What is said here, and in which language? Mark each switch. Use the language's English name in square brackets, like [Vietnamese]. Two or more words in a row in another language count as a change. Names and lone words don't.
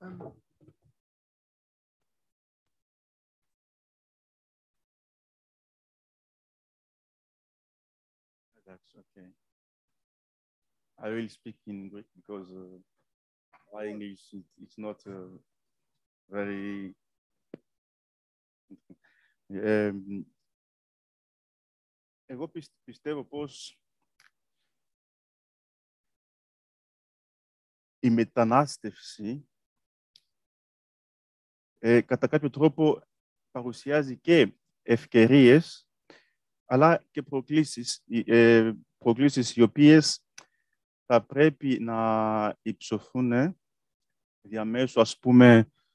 [English] That's okay. I will speak in Greek because my English it's not very. [Greek] Εγώ πιστεύω πως η μετανάστευση κατά κάποιο τρόπο παρουσιάζει και ευκαιρίες αλλά και προκλήσεις οι οποίες θα πρέπει να υψωθούν διαμέσου, ας πούμε,